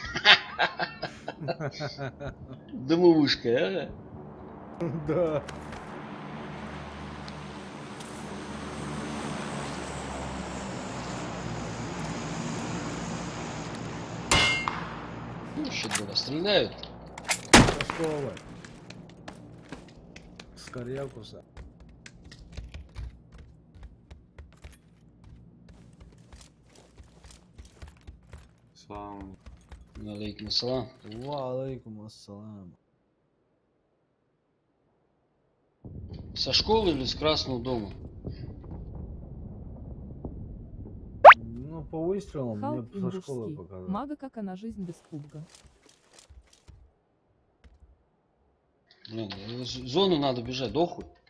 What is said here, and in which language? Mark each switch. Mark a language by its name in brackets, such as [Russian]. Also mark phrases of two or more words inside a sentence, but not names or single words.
[Russian] Дымовушка, а? Да. Вообще, дура, стреляют. Что вы? Скорякуса. Салам. [Arabic] عليكم سلام. وعليكم السلام. [Russian] Со школы или с Красного дома? Ну, по выстрелам мне Халк со школы индусский. показали. Мага, как она жизнь без кубка. Блин, зону надо бежать, дохуй.